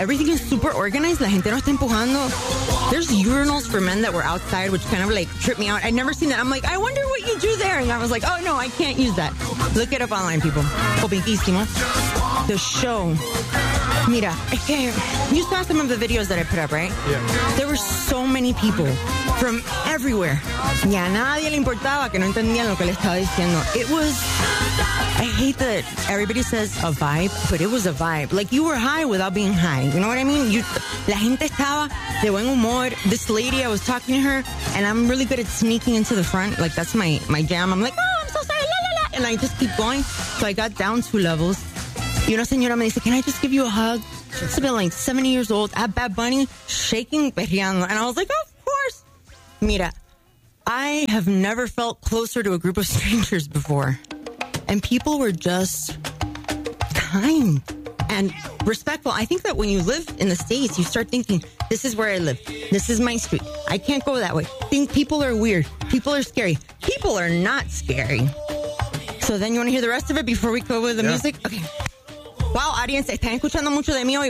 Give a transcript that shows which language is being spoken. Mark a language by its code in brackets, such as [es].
[en] Everything is super organized. [es] La gente no está empujando. [en] There's urinals for men that were outside, which kind of like tripped me out. I'd never seen that. I'm like, I wonder what you do there. And I was like, oh no, I can't use that. Look it up online, people. The show. Mira, es que you saw some of the videos that I put up, right? Yeah. There were so many people from everywhere. [es] Ni a nadie le importaba que no entendían lo que le estaba diciendo. [en] It was, I hate that everybody says a vibe, but it was a vibe. Like, you were high without being high. You know what I mean? [es] La gente estaba de buen humor. [en] This lady, I was talking to her, and I'm really good at sneaking into the front. Like, that's my jam. I'm like, oh, I'm so sorry. La, la, la. And I just keep going. So I got down two levels. You know, [es] señora, me dice, [en] can I just give you a hug? She's been like 70 years old at Bad Bunny, shaking, perreando. And I was like, of course. Mira, I have never felt closer to a group of strangers before. And people were just kind and respectful. I think that when you live in the States, you start thinking, this is where I live. This is my street. I can't go that way. Think people are weird. People are scary. People are not scary. So then you want to hear the rest of it before we go with the music? Okay. [es] Wow, audience, están escuchando mucho de mí hoy.